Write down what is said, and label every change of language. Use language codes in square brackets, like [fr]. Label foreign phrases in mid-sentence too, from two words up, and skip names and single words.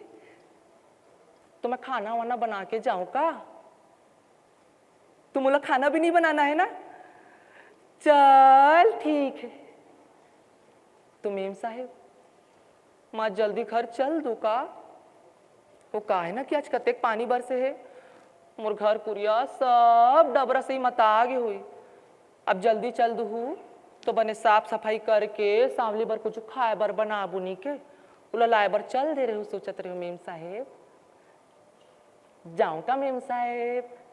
[hne] तो मैं खाना वाना बना के जाऊं का, तुम बोला खाना भी नहीं बनाना है ना, चल ठीक है। तो मेम साहेब माँ जल्दी घर चल दो का, वो का है ना कि आज कतेक पानी बरसे है, मोर घर कुरिया सब डबरा से ही मतागे हुई। अब जल्दी चल दू तो बने साफ सफाई करके सांवली बर कुछ खाए बर बना बुनी के उला लाए बर चल दे रहे हो। सोचत रहे हो मेम साहेब जाऊं का मेम साहेब?